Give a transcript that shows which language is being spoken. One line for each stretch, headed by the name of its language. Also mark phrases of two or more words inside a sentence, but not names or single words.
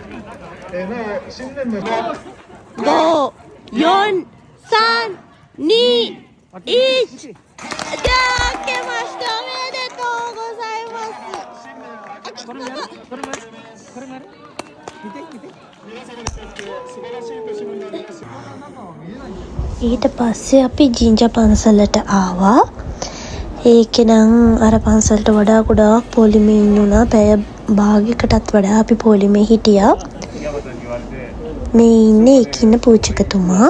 Japanese: なお新年の5、4、3、2、1じゃあ明けましておめでとうございます。これ見て皆様にとって素晴らしい年になります。
Sinhala: ඊට පස්සේ අපි ජිංජා පන්සලට ආවා. ඒකෙනම් අර පන්සලට වඩා ගොඩාක් පොලිමේ ඉන්නුණා. පැය භාගයකටත් වඩා අපි පොලිමේ හිටියා. මේ ඉන්නේ එකින්න පූජකතුමා.